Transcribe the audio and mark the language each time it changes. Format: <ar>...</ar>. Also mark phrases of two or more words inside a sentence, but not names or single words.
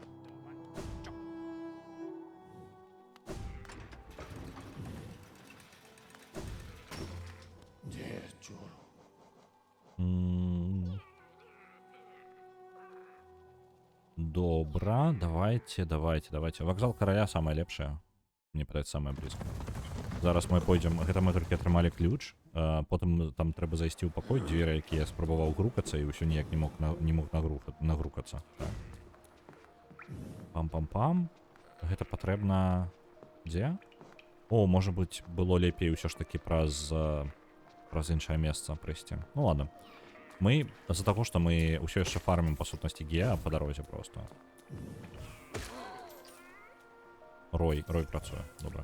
<be>Добра, давайте. Вакзал караля самая лепшая. Мне падаецца, самая блізкая. Зараз мы пойдзем, гэта мы толькі атрымалі ключ, потым там трэба зайсці ў пакой, дзверы, які я спрабаваў грукацца і ўсё ніяк не мог нагрукацца. Так. Пам-пам-пам. Гэта патрэбна... Дзе? О, можа быць, было лепей ўсё ж такі праз іншае месца прыйсці.</be> <ru>Ну ладно.</ru> <be>Мы, з-за таго, што мы ўсё яшчэ фармім па сутнасці геа па дарозе просто. Рой працуе, добра.</be>